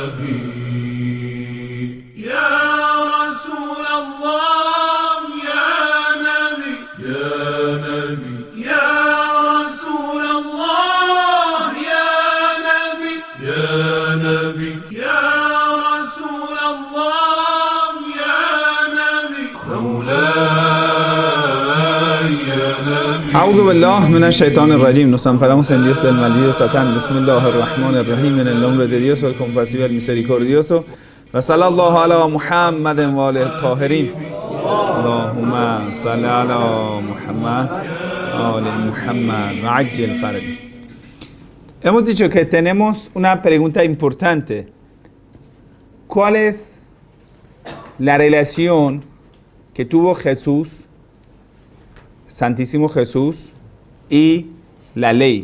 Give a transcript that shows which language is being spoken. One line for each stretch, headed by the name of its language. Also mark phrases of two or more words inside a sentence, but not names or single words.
Arabic: نبي يا رسول الله يا نبي يا نبي يا رسول الله يا نبي يا نبي يا رسول الله يا نبي مولاي يا نبي. أعوذ بالله من الشيطان الرجim.
Spanish: Nos amparamos en Dios del maldito Satán. Bismillahirrahmanirrahim. En el nombre de Dios, el compasivo y el misericordioso.
Arabic: وصلى الله على محمد وآله الطاهرين. اللهم صل على محمد وآل محمد وعجل فرج.
Spanish: Hemos dicho que tenemos una pregunta importante. ¿Cuál es la relación que tuvo Jesús, Santísimo Jesús, y la ley?